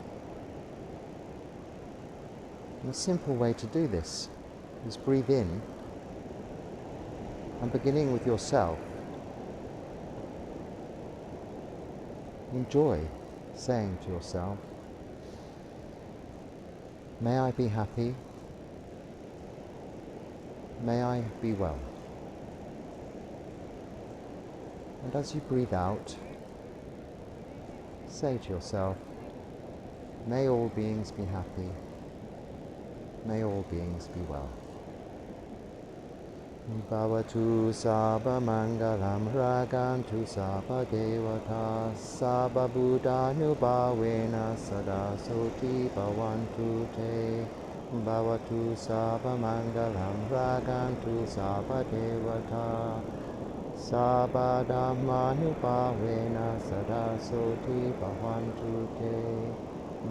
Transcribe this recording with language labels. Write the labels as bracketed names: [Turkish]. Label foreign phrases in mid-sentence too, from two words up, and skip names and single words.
[English] And a simple way to do this is breathe in and, beginning with yourself, enjoy saying to yourself, may I be happy, may I be well. And as you breathe out, say to yourself, may all beings be happy, may all beings be well. [Pali] Bhavatu sabba mangalam ragantu sabba devata sabba buddha nubhavena sada soti bhavantu te. Bhavatu sabba mangalam ragantu sabba devata sabba dhamma nubhavena sada soti bhavantu te.